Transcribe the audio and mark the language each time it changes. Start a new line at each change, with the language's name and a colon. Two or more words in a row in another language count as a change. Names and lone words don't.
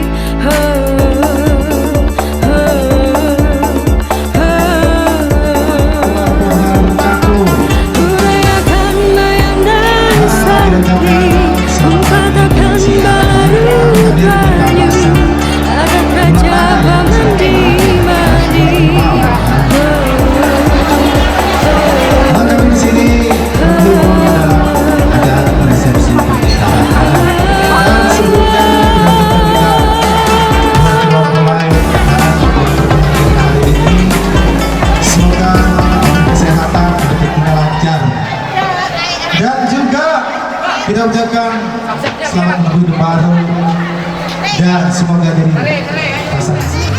Banjar: Oh, oh, oh. Hurayakan mayang nang sakti, umpatakan balarut banyu, adat raja pamandi mandi.
Indonesian: Maka di sini ada resepsi pernikahan dan sebelumnya kita memulai pernikahan hari ini. Semoga kesehatan hidupnya lancar dan juga kita ucapkan selamat menempuh hidup baru dan semoga jadi pasangan.